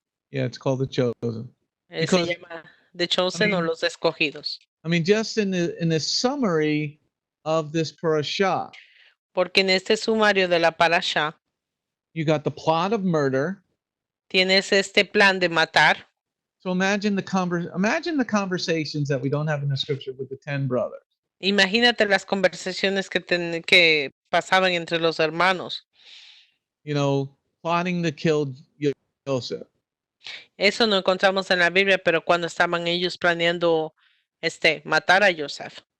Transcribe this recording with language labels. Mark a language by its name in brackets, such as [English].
[English] Yeah, it's called The Chosen. [Spanish] Se [English] Because, [Spanish] llama The Chosen o [English] mean- [Spanish] los escogidos. [English] I mean, just in the summary of this parasha, [Spanish] Porque en este sumario de la Parasha [English] you got the plot of murder. [Spanish] tienes este plan de matar. [English] So imagine the conversations that we don't have in the scripture with the 10 brothers. [Spanish] Imagínate las conversaciones que pasaban entre los hermanos. [English] Plotting to kill Yosef. [Spanish] Eso no encontramos en la Biblia, pero cuando estaban ellos planeando matar a Yosef.